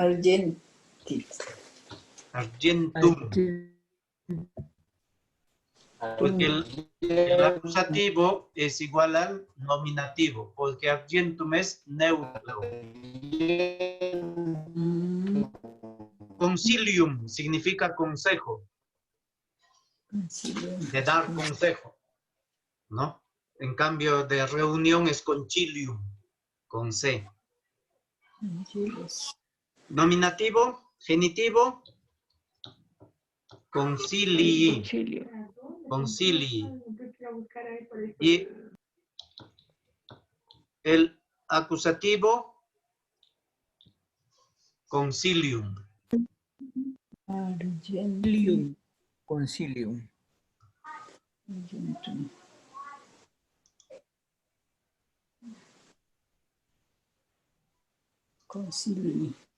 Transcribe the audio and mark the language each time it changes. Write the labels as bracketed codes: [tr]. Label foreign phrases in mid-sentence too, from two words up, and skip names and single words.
[es] Argentis. Argentum. Porque el acusativo es igual al nominativo, porque argentum es neutro. Concilium significa consejo, de dar consejo, ¿no? En cambio, de reunión es concilium, con C. Nominativo, genitivo, concilii. Concilio. Concilii. Y el acusativo, concilium. [la] Concilium. Concilium. [es] Concilii.